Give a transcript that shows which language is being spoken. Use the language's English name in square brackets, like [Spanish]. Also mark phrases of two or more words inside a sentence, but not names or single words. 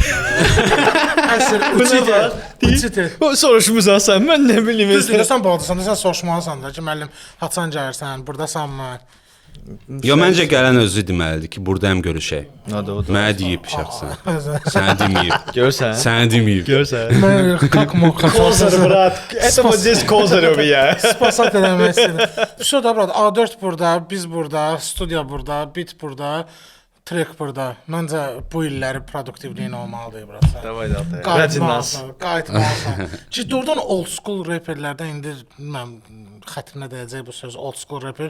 [Azerbaijani] Əsl uçidir. Uçidir. O soruşmusan sən, mən nə bilim. Düz deyirsən, bağlısan, sən soruşmalısan da ki, müəllim, haçan gəlirsən, burdasanmı? Yo, məncə gələn özü deməlidir ki, buradayam görüşək. O da. Mənə deyib şəxsən. Sənə deməyib. Görsən? Sənə deməyib. Görsən? [Russian] Mən как мог Kozar brat. Это вот здесь Kozarov ya. [Azerbaijani] Spasat eləmək istədim. Все da brat, A4 burada, biz burada, studiya burada, bit burada, trek burada. Məncə bu illəri produktivliyin olmalıdır brat. Davay da Altay. Qayıtmalısan, qayıtmalısan. Ki doğrudan [English] old school [Azerbaijani] rapperlərdən indi bilməm xətrinə dəyəcək bu söz [English] old school rapper.